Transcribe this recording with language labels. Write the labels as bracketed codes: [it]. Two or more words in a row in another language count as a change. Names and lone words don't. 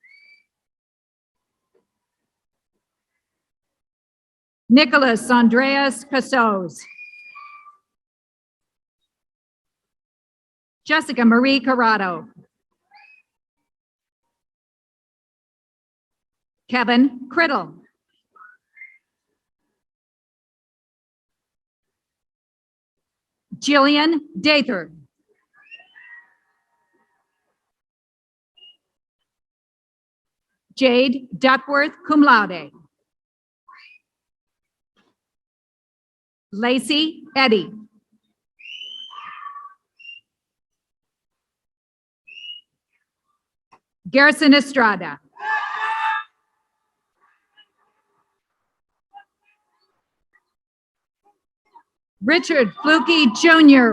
[en] Nicholas Andreas Casos. Jessica Marie Corrado. Kevin Criddle. Jillian Dather. Jade Duckworth, [la] cum laude. [en] Lacey Eddy. Garrison Estrada. Richard Fluke Jr.